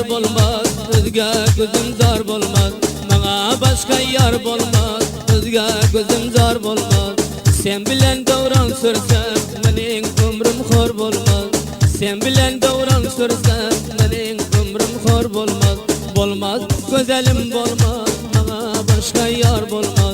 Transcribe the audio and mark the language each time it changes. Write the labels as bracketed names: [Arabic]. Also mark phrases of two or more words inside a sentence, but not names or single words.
[Turkmen] bolmaz, özge gözüm zar bolmaz. [Turkish] Bana başka yar [Turkmen] bolmaz, özge gözüm zar bolmaz. [Uzbek] Sen bilen davran sürsem, mening ömrüm xor bolmaz. Sen bilen davran sürsem, mening ömrüm xor bolmaz. [Turkmen] Bolmaz, güzelim bolmaz, [Turkish] bana başka yar [Turkmen] bolmaz.